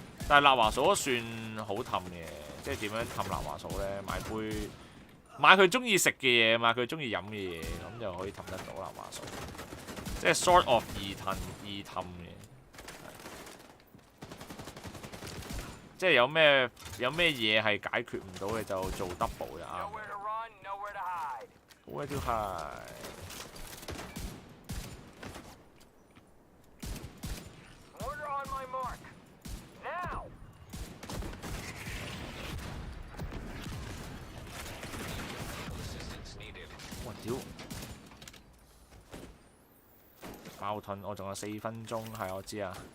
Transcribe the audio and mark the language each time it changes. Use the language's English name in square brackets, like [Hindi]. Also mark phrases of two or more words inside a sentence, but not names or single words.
[Cantonese] 但係立華嫂算好氹嘅，即係點樣氹立華嫂咧？買佢中意食嘅嘢，買佢中意飲嘅嘢，咁就可以氹得到立華嫂。即係 [English] sort of [Cantonese] 易氹嘅。即係有咩嘢係解決唔到嘅就做 double 就啱。 [English] Where to hide？ [Cantonese] 哇屌！爆盾，我仲有4分鐘，係我知啊。